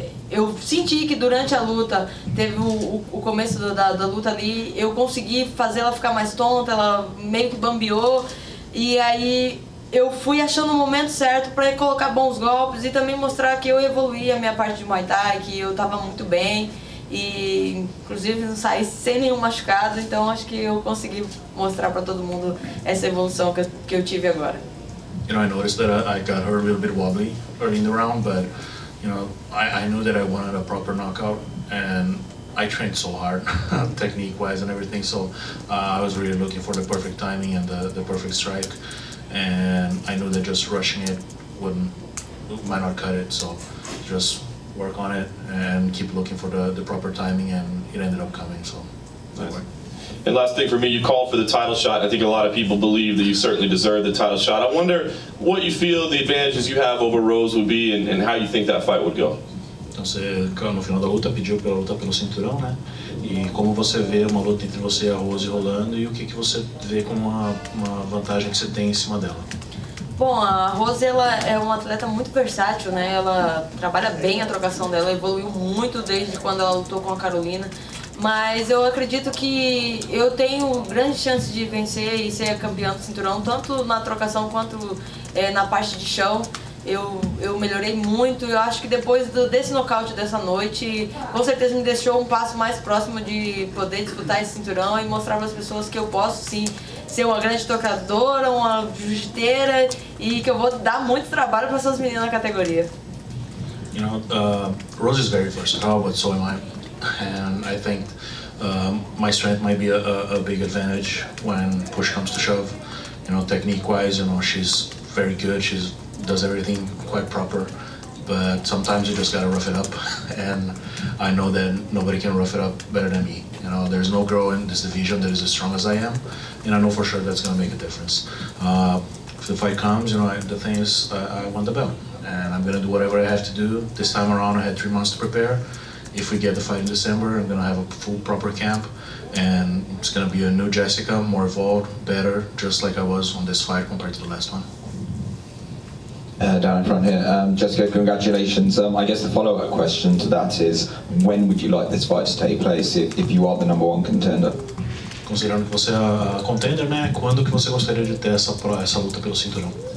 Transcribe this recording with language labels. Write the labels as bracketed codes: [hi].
[pt] Eu senti que durante a luta, teve o começo da luta ali, eu consegui fazer ela ficar mais tonta, ela meio que bambeou, e aí eu fui achando o momento certo para colocar bons golpes e também mostrar que eu evoluí a minha parte de Muay Thai, que eu estava muito bem, e inclusive não saí sem nenhum machucado, então acho que eu consegui mostrar para todo mundo essa evolução que eu tive agora. [en] You know, I noticed that I got her a little bit wobbly early in the round, but you know, I knew that I wanted a proper knockout, and I trained so hard, technique-wise and everything. So I was really looking for the perfect timing and the perfect strike, and I knew that just rushing it might not cut it. So just work on it and keep looking for the proper timing, and it ended up coming. So. Nice. And last thing for me, you called for the title shot. I think a lot of people believe that you certainly deserve the title shot. I wonder what you feel the advantages you have over Rose would be and how you think that fight would go. [pt] Então você, no final da luta, pediu pela luta pelo cinturão, né? E como você vê uma luta entre você e a Rose rolando e o que você vê como uma vantagem que você tem em cima dela? Bom, a Rose ela é uma atleta muito versátil, né? Ela trabalha bem a trocação dela, evoluiu muito desde quando ela lutou com a Karolina. Mas eu acredito que eu tenho grande chance de vencer e ser campeã do cinturão, tanto na trocação quanto na parte de chão. Eu melhorei muito, eu acho que depois desse nocaute dessa noite, com certeza me deixou um passo mais próximo de poder disputar esse cinturão e mostrar para as pessoas que eu posso sim ser uma grande tocadora, uma jiu-jiteira e que eu vou dar muito trabalho para essas meninas na categoria. [en] You know, Rose is very versatile, but so am I. And I think my strength might be a big advantage when push comes to shove. You know, technique-wise, you know, she's very good. She does everything quite proper. But sometimes you just gotta rough it up. And I know that nobody can rough it up better than me. You know, there's no girl in this division that is as strong as I am. And I know for sure that's gonna make a difference. If the fight comes, you know, the thing is, I want the belt. And I'm gonna do whatever I have to do. This time around, I had 3 months to prepare. If we get the fight in December, I'm going to have a full proper camp, and it's going to be a new Jessica, more evolved, better, just like I was on this fight compared to the last one. Down in front here, Jessica, congratulations. I guess the follow-up question to that is, when would you like this fight to take place if you are the #1 contender? [pt] Considerando que você é a contender, né? Quando que você gostaria de ter essa luta pelo cinturão?